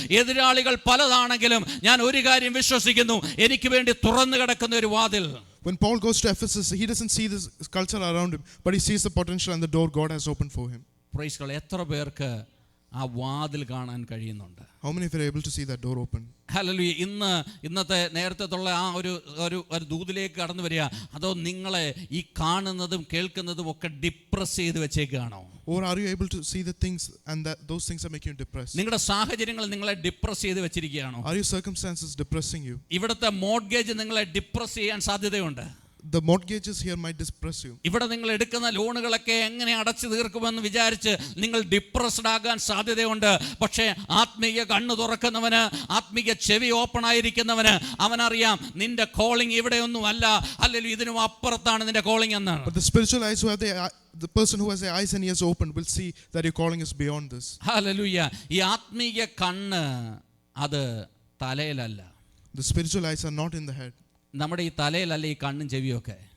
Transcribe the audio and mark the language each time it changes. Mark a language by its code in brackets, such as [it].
[ml] എതിരാളികൾ പലതാണെങ്കിലും ഞാൻ ഒരു കാര്യം വിശ്വസിക്കുന്നു, എനിക്ക് വേണ്ടി തുറന്നു കിടക്കുന്ന ഒരു വാതിൽ. [en] When Paul goes to Ephesus, he doesn't see this culture around him, but he sees the potential and the door God has opened for him. Praise the lord. [ml] എത്ര പേർക്ക് ആ വാതിൽ കാണാൻ കഴിയുന്നുണ്ട്? [en] How many of you are able to see that door open? [ml] Hallelujah. ഇന്നത്തെ നേരത്തെയുള്ള ആ ഒരു ദൂതിലേക്ക് കടന്നു വരിക, അതോ നിങ്ങളെ ഈ കാണുന്നതും കേൾക്കുന്നതും ഒക്കെ ഡിപ്രസ് ചെയ്ത് വെച്ചേക്കാണോ? [en] Or are you able to see the things and that those things are making you depressed? [ml] നിങ്ങളുടെ സാഹചര്യങ്ങൾ നിങ്ങളെ ഡിപ്രസ് ചെയ്ത് വെച്ചിരിക്കുകയാണോ? [en] Are your circumstances depressing you? [ml] ഇവിടുത്തെ മോർഗേജ് നിങ്ങളെ ഡിപ്രസ് ചെയ്യാൻ സാധ്യതയുണ്ട്. [en] The mortgages here might depress you. [ml] ഇവിടെ നിങ്ങൾ എടുക്കുന്ന ലോണുകളൊക്കെ എങ്ങനെ അടച്ചു തീർക്കുമെന്ന് വിചാരിച്ച് നിങ്ങൾ ഡിപ്രസ്ഡ് ആകാൻ സാധ്യതയുണ്ട്. പക്ഷേ ആത്മീയ കണ്ണ് തുറക്കുന്നവന്, ആത്മീയ ചെവി ഓപ്പൺ ആയിരിക്കുന്നവന് അവനറിയാം നിന്റെ കോളിംഗ് ഇവിടെയൊന്നും അല്ല, അല്ലെങ്കിൽ ഇതിനും അപ്പുറത്താണ് നിന്റെ കോളിംഗ് എന്ന്. [en] But the spiritual eyes who have the person who has their eyes and ears open will see that your calling is beyond this. [ml] Hallelujah. ഈ ആത്മീയ കണ്ണ് അത് തലയിലല്ല. [en] The spiritual eyes are not in the head. [ml] നമ്മുടെ ഈ തലയിലല്ല ഈ കണ്ണും ചെവിയൊക്കെ.